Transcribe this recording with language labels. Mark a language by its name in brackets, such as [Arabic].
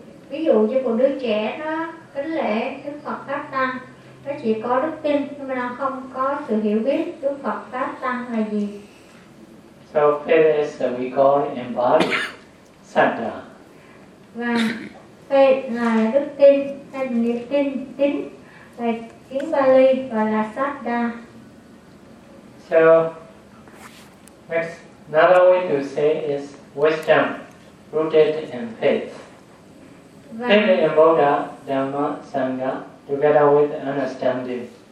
[Vietnamese] Ví dụ như một đứa trẻ nó kính lễ Đức Phật Pháp Tăng, nó chỉ có đức tin nhưng mà nó không có sự hiểu biết Đức Phật Pháp Tăng là gì. [English] So faith is what we call embodied. [Pali] Sada. [Vietnamese] Và faith là đức tin, hay niềm tin tín, là tiếng Bali và là sada. [English] So next, another way to say is wisdom rooted in faith. Faith in Buddha, Dhamma, Sangha together with understanding.